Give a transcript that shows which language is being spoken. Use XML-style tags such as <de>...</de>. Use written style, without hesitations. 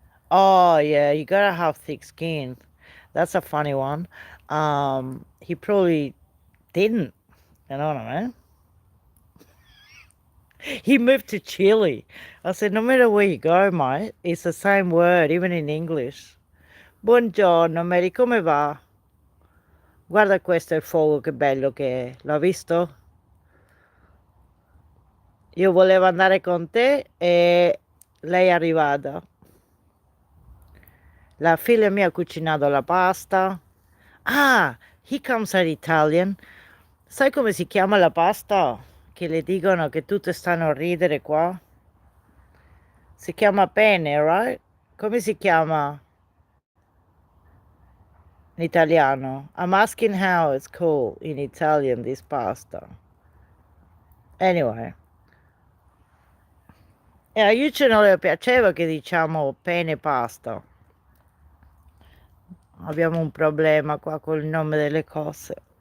<en>Oh, yeah, you gotta have thick skin. That's a funny one. He probably didn't. You know what I mean? He moved to Chile. I said, no matter where you go, mate, it's the same word, even in English.</en> <it>Buongiorno, Mary, come va? Guarda questo il fuoco, che bello che è. L'ho visto? Io volevo andare con te e lei è arrivata. La figlia mia ha cucinato la pasta.</it> <en>Ah, he comes at Italian.</en> <it>Sai come si chiama la pasta? Che le dicono che tutte stanno a ridere qua? Si chiama penne, right? Come si chiama in italiano?</it> <en>I'm asking how it's called in Italian, this pasta. Anyway.</en> <it>E a Yuccio non le piaceva che diciamo penne e pasta. Abbiamo un problema qua col nome delle cose.</it>